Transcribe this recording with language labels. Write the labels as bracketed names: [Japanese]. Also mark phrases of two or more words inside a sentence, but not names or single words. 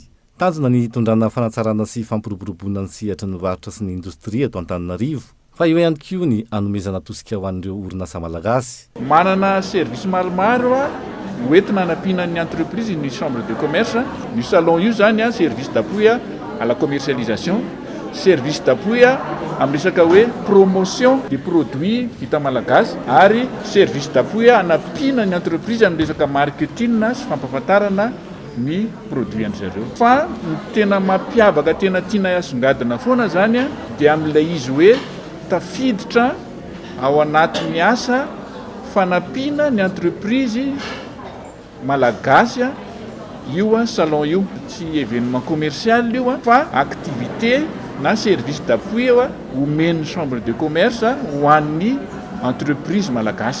[Malagasy] Tanjona ny tondrana fanatsarana sy fampiroboroboana ny sehatry ny varotra sy ny indostria eto Antananarivo. Fa eo ihany koa ny anomezana tosika ho an'ireo orinasa malagasy. Manana service maromaro hoentina anampihana ny entreprise ny [French] chambre de commerce, [Malagasy] ny salon io zany [French] service d'appui à la commercialisation, service d'appui [Malagasy] amin'ny resaka hoe [French] promotion des produits [Malagasy] vita malagasy ary [French] service d'appui [Malagasy] anampihana ny entreprise amin'ny resaka marketing sy fampahafantarana ny produit an'zareo. Fa ny tena mampiavaka tena tiana asongadina foana zany dia amin'ilay izy hoe tafiditra ao anatin'ny asa fanampiana ny entreprise malagasy io salon io tsy [French] événement commercial [Malagasy] io fa activité na [French] service d'appui [Malagasy] omeny [French] chambre de commerce [Malagasy] ho an'ny entreprise malagasy.